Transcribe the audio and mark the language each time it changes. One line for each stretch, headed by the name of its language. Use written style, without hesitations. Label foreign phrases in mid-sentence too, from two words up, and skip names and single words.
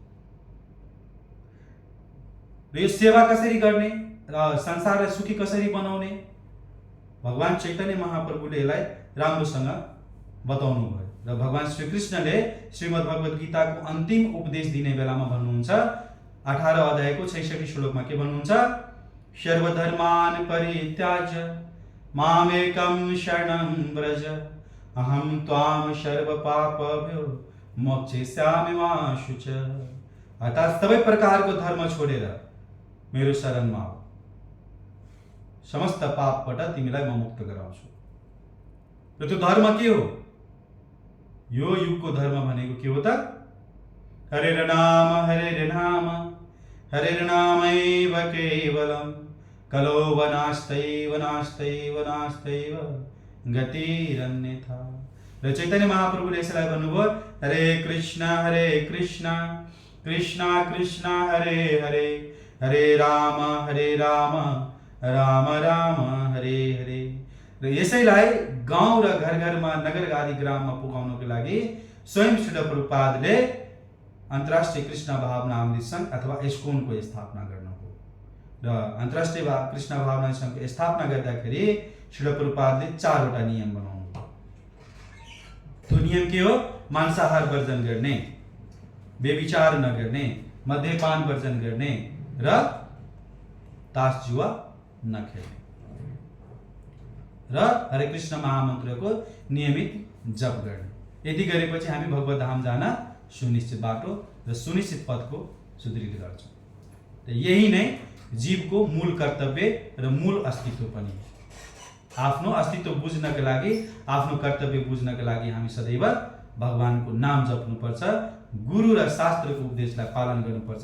Nepali: र यो सेवा कसरी गर्ने र संसारलाई सुखी कसरी बनाउने भगवान चैतन्य महाप्रभुले यसलाई राम्रोसँग बताउनु भयो। र भगवान श्री कृष्णले श्रीमद् भगवत गीताको अन्तिम उपदेश दिने बेलामा भन्नुहुन्छ 18 अध्यायको 66 श्लोकमा के भन्नुहुन्छ?
Sanskrit: सर्वधर्मान् परित्याज्य मामेकं शरणं व्रज अहम त्वाम सर्व पापभ्यो मोक्षयिष्यामि मा शुच।
Nepali: अर्थात सबै प्रकारको धर्म छोडेर मेरो शरणमा आऊ, समस्त पापबाट तिमीलाई म मुक्त गराउँछु। र त्यो धर्म के हो? यो युगको धर्म भनेको के हो त?
Sanskrit: हरेर नाम हरेर नामैव केवलम कलो वनास्तैव नास्तैव नास्तैव गतिरन्यथा।
Nepali: र चैतन्य महाप्रभुले यसलाई भन्नुभयो हरे कृष्ण कृष्ण कृष्ण हरे हरे हरे राम राम राम हरे हरे। र यसैलाई गाउँ र घर घरमा नगर आदि ग्राममा पुगाउनको लागि स्वयं श्रील प्रभुपादले अन्तर्राष्ट्रिय कृष्ण भावना अमृत सङ्घ अथवा इस्कोनको स्थापना गर्नुभयो। र अन्तर्राष्ट्रिय कृष्ण भावना सङ्घको स्थापना गर्दाखेरि श्रील प्रभुपादले 4 वटा नियम बनाउनु भयो। त्यो नियम के हो? मांसाहार वर्जन गर्ने, व्यभिचार नगर्ने, मद्यपान वर्जन गर्ने र तास जुवा नखेल्ने र हरे कृष्ण महामन्त्रको नियमित जप गर्ने। यति गरेपछि हामी भगवत धाम जान सुनिश्चित बाटो र सुनिश्चित पथको सुदृढ गर्छौँ। त यही नै जीवको मूल कर्तव्य र मूल अस्तित्व पनि हो। आफ्नो अस्तित्व बुझ्नका लागि, आफ्नो कर्तव्य बुझ्नका लागि हामी सदैव भगवानको नाम जप्नुपर्छ, गुरु र शास्त्रको उपदेशलाई पालन गर्नुपर्छ।